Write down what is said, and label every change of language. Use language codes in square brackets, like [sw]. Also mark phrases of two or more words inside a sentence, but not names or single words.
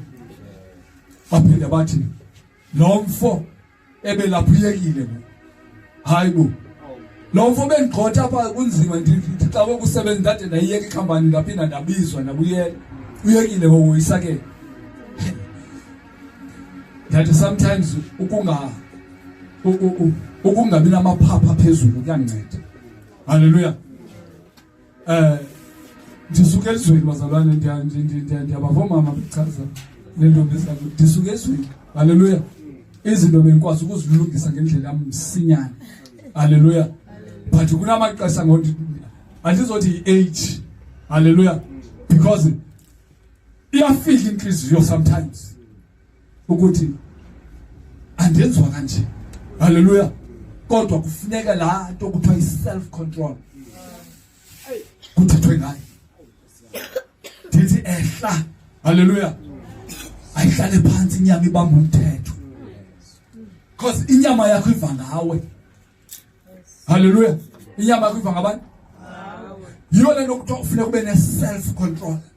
[xh] Baphinde bathi lo mfo ebelapha uyekile ngoku. Hayibo. Lo mfo bengigxotha apha kunzima ndithi xa ukusebenza ndade ndayiyeka ikhampani ndaphinda ndabizwa ndabuyela. Uyekile ngoku uyisakele. [en] That sometimes [xh] ukungabi namaphapha phezulu kuyanceda. Haleluya. Ndisuke ezweni bazalwane, ndiyabava mama bechaza lentombi zabo. Ndisuke ezweni. Haleluya. Izinto bengikwazi ukuzilungisa ngendlela yamsinyane. Haleluya. But kunamaxesha ngokuthi andizothi age. Haleluya. Because iyafika inhliziyo sometimes ukuthi andenzwa kanje. Haleluya. Kodwa kufuneka la nto kuthiwa i-self control kuthethwe ngayo. Ndithi ehla. Haleluya. Ayihlale phansi inyama ibamba umthetho. Because inyama yakho iva ngawe. Haleluya. Inyama yakho iva ngabantu. Yiyo lento kuthiwa kufuneka ube ne-self control.